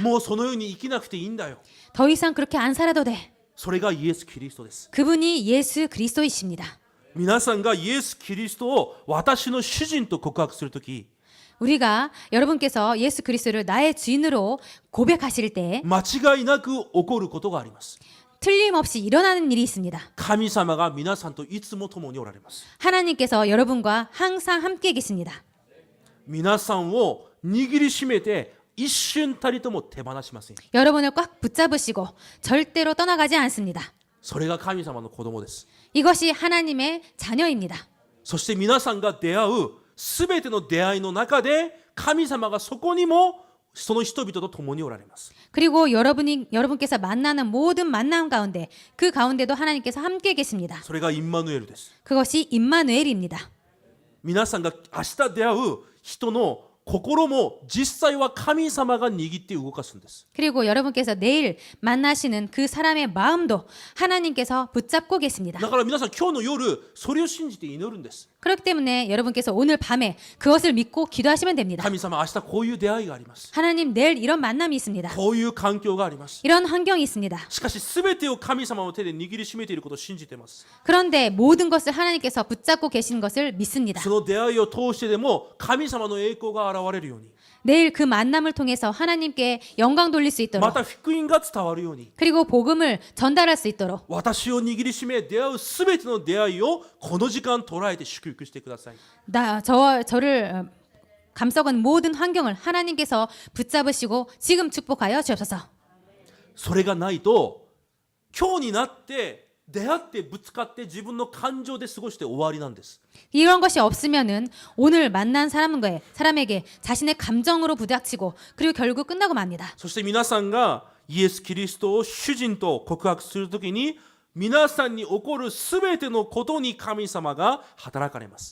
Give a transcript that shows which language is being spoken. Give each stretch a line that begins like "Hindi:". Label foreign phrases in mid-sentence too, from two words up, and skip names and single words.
Japanese: もうそのように生きなくていいんだよ。
Korean: 더 이상 그렇게 안 살아도 돼.
Japanese: それがイエス・キリストです。
Korean: 그분이 예수 그리스도이십니다.
Japanese: 皆さんがイエス・キリストを私の主人と告白するとき、
Korean: 우리가 여러분께서 예수 그리스도를 나의 주인으로 고백하실 때
Japanese: 間違いなく起こることがあります。
Korean: 틀림없이 일어나는 일이 있습니다.
Japanese: 神様が皆さんといつも共におられます。
Korean: 하나님께서 여러분과 항상 함께 계십니다.
Japanese: 皆さんを握りしめて一瞬たりとも手放しません。
Korean: 여러분을 꽉 붙잡으시고 절대로 떠나가지 않습니다.
Japanese: それが神様の子供です。
Korean: 이것이 하나님의 자녀입니다.
Japanese: そして皆さんが出会うすべての出会いの中で神様がそこにもその人々と共におられます。
Korean: 그리고 여러분께서 만나는 모든 만남 가운데 그 가운데도 하나님께서 함께 계십니다.
Japanese: それがインマヌエルです。
Korean: 그것이 임마누엘입니다.
Japanese: 皆さんが明日出会う人の心も実際は神様が握って動かすんです。
Korean: 그리고 여러분께서 내일 만나시는 그 사람의 마음도 하나님께서 붙잡고 계십니다.
Japanese: だから皆さん今日の夜それを信じて祈るんです。
Korean: 그렇기 때문에 여러분께서 오늘 밤에 그것을 믿고 기도하시면 됩니다.
Japanese: 神様明日こういう出会いがあります。
Korean: 하나님 내일 이런 만남이 있습니다.
Japanese: こういう環境があります。
Korean: 이런 환경이 있습니다.
Japanese: しかし全てを神様の手で握りしめていることを信じています。
Korean: 그런데 모든 것을 하나님께서 붙잡고 계신 것을 믿습니다.
Japanese: その出会いを通してでも神様の栄光が現れるように、
Korean: 내일 그 만남을 통해서 하나님께 영광 돌릴 수
Japanese: ま
Korean: 있도록
Japanese: た福音が伝わるように、
Korean: 그리고 복음을 전달할 수 있도록
Japanese: 私を握りしめ出会う全ての出会いをこの時間捉えて祝福してください。
Korean: 저를 감싸는 모든 환경을 하나님께서 붙잡으시고 지금 축복하여 주옵소서.
Japanese: それがないと今日になって出会ってぶつかって自分の感情で過ごして終わりなんです。
Korean: 이런 것이 없으면은 오늘 만난 사람에게 자신의 감정으로 부닥치고 그리고 결국 끝나고 맙니다.
Japanese: そして皆さんがイエス・キリストを主人と告白するときに皆さんに起こるすべてのことに神様が働かれます。